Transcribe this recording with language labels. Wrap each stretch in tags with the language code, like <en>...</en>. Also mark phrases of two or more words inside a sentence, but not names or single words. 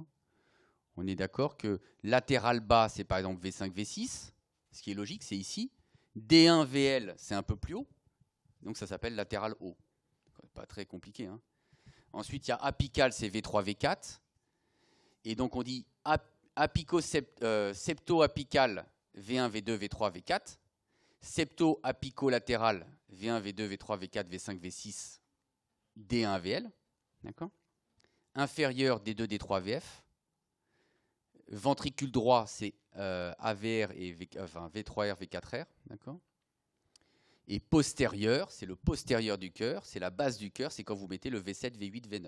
<fr>On est d'accord que latéral bas, c'est par exemple V5, V6. Ce qui est logique, c'est ici. D1, VL, c'est un peu plus haut. Donc ça s'appelle latéral haut. Pas très compliqué. Hein. Ensuite, il y a apical, c'est V3, V4. Et donc on dit septo-apical, V1, V2, V3, V4. Septo-apicolatéral, V1, V2, V3, V4, V5, V6, D1, VL. D'accord? Inférieur, D2, D3, VF. Ventricule droit, c'est AVR et V3R, V4R. D'accord? Et postérieur, c'est le postérieur du cœur, c'est la base du cœur, c'est quand vous mettez le V7, V8, V9.</fr>